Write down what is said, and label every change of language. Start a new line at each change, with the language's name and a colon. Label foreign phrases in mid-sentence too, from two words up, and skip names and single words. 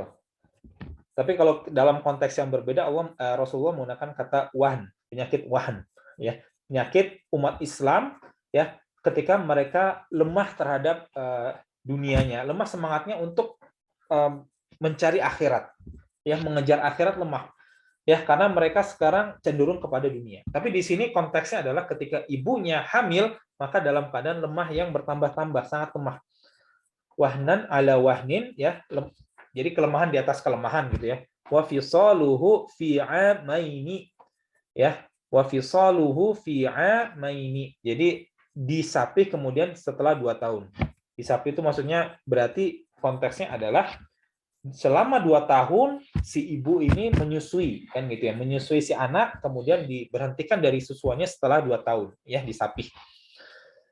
Indonesian: Tapi kalau dalam konteks yang berbeda, Rasulullah menggunakan kata wahn, penyakit wahn ya, penyakit umat Islam ya, ketika mereka lemah terhadap dunianya, lemah semangatnya untuk mencari akhirat ya, mengejar akhirat, lemah ya, karena mereka sekarang cenderung kepada dunia. Tapi di sini konteksnya adalah ketika ibunya hamil, maka dalam keadaan lemah yang bertambah-tambah, sangat lemah.
Arabic: وهنا على وهن
Indonesian: ya, jadi kelemahan di atas kelemahan gitu ya.
Arabic: وفصاله في عامين ya, وفصاله في عامين.
Indonesian: Jadi disapih kemudian setelah 2 tahun. Disapih itu maksudnya berarti konteksnya adalah selama 2 tahun si ibu ini menyusui kan gitu ya, menyusui si anak, kemudian diberhentikan dari susuannya setelah 2 tahun ya, disapih.